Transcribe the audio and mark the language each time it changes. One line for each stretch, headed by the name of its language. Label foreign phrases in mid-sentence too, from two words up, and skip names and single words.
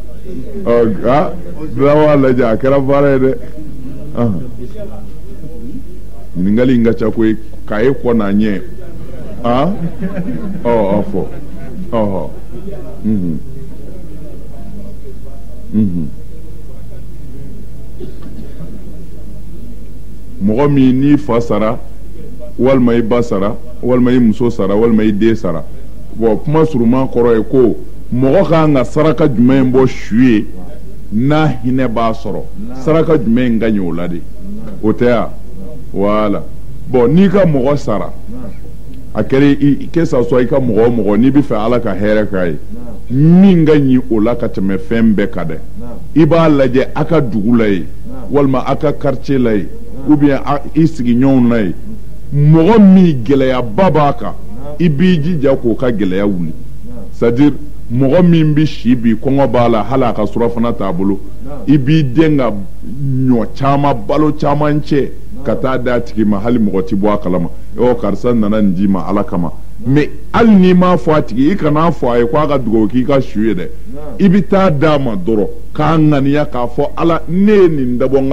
Bambara: dawa lajɛ a kɛra baara ye dɛ ɲininkali in ka ca koyi k'a ye kɔ n'a ɲɛ a fɔ mɔgɔ min n'i fa sara walima i ba sara walima i muso sara walima i den sara bon kuma suruman kɔrɔ ye ko mɔgɔ kan ka saraka jumɛn bɔ su ye n'a hinɛ b'a sɔrɔ saraka jumɛn ka ɲɛ o la de o tɛ ya voilà bon n'i ka mɔgɔ sara a kɛra i
French: que ça soit
Bambara: i ka mɔgɔ o mɔgɔ n'i bɛ fɛ ala ka hɛrɛ k'a ye min ka ɲi o la ka tɛmɛ fɛn bɛɛ ka dɛ i b'a lajɛ a ka dugu la ye walima a ka quartier la ye
French: ou bien
Bambara: i sigiɲɔgɔnw na ye mɔgɔ min gɛlɛyaba b'a kan i b'i jija k'o ka gɛlɛya wuli
French: c'est-à-dire
Bambara: mɔgɔ min bi si bi kɔngɔ b'a la hali a ka surafana t'a bolo i b'i den ka ɲɔ caman balo caman cɛ ka taa d'a tigi ma hali mɔgɔ ti bɔ a kalama karisa nana nin d'i ma ala kama mais hali n'i m'a fɔ a tigi i kana fɔ a ye k'a ka dugawu k'i ka su ye dɛ i bɛ taa d'a ma dɔrɔn k'a ŋaniya k'a fɔ ala ne ye nin dabɔ n ka